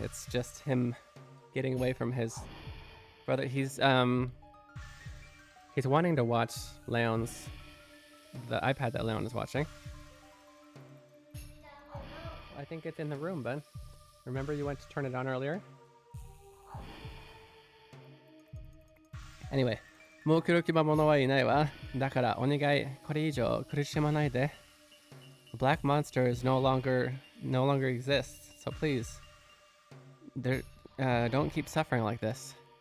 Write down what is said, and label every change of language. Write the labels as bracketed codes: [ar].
[en] It's just him getting away from his brother. He's wanting to watch the iPad that Leon is watching. I think it's in the room, bud. Remember you went to turn it on earlier? Anyway. [ja] もう黒き魔物はいないわ。だからお願い、これ以上苦しまないで。 [en] Black monsters no longer exists, so please, don't keep suffering like this.